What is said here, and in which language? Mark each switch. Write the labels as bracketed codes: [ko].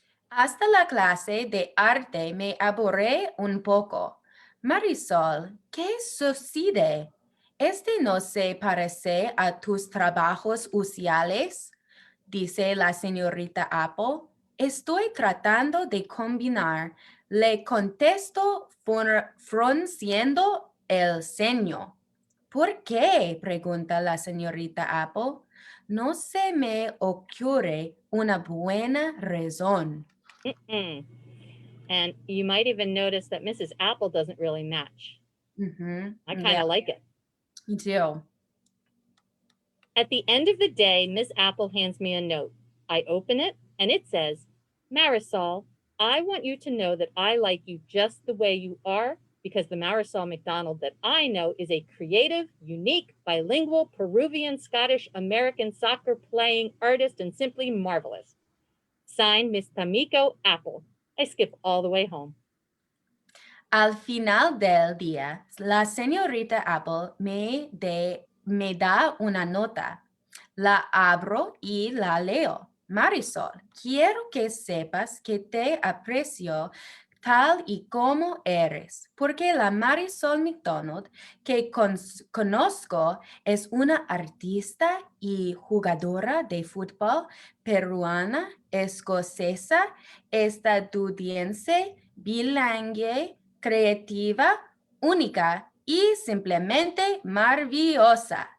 [es] Hasta la clase de arte me aburre un poco. Marisol, ¿qué sucede? ¿Este no se parece a tus trabajos usuales? Dice la señorita Apple. Estoy tratando de combinar. Le contesto frunciendo el ceño. ¿Por qué? Pregunta la señorita Apple. No se me ocurre una buena razón. [en] And you might even notice that Mrs. Apple doesn't really match. I kind of like it. Me too. At the end of the day, Miss Apple hands me a note. I open it, and it says, Marisol, I want you to know that I like you just the way you are, because the Marisol McDonald that I know is a creative, unique, bilingual, Peruvian, Scottish, American soccer playing artist and simply marvelous. Signed, Miss Tamiko Apple. I skip all the way home. [es] Al final del día, la señorita Apple me da una nota. La abro y la leo. Marisol, quiero que sepas que te aprecio tal y como eres, porque la Marisol McDonald que conozco es una artista y jugadora de fútbol peruana, escocesa, estadounidense, bilingüe, creativa, única y simplemente maravillosa.